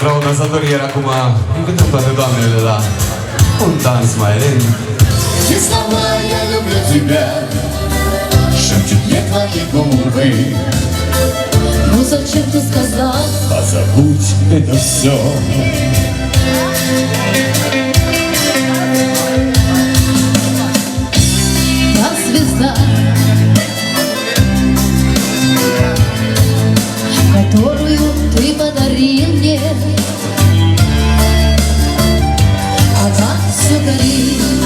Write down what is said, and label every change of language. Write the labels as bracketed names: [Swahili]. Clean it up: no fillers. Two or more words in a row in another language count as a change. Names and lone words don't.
[Romanian] dansatorii iar acum încântăm toate doamnele la un dans mai lent. [Russian] Те слова «я люблю тебя» шепчут мне твои губы. Ну зачем ты сказал? Позабудь это все. Та звезда, которую ты подарил мне, она все горит.